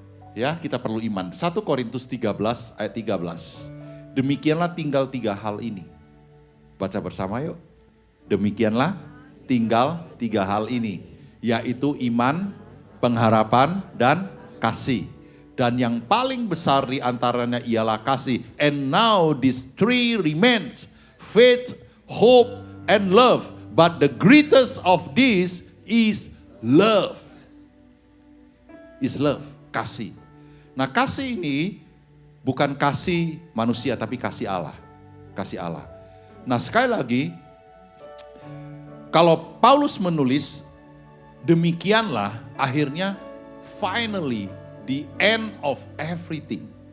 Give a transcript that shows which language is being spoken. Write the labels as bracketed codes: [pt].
[id] Ya, kita perlu iman. 1 Korintus 13 ayat 13. Demikianlah tinggal 3 hal ini. Baca bersama yuk. Demikianlah tinggal 3 hal ini. Yaitu iman, pengharapan, dan kasih. Dan yang paling besar di antaranya ialah kasih. [en] And now these three remains, faith, hope, and love. But the greatest of these is love. Is love, kasih. [id] Nah, kasih ini bukan kasih manusia tapi kasih Allah. Kasih Allah. Nah, sekali lagi, kalau Paulus menulis, demikianlah akhirnya [en] finally the end of everything.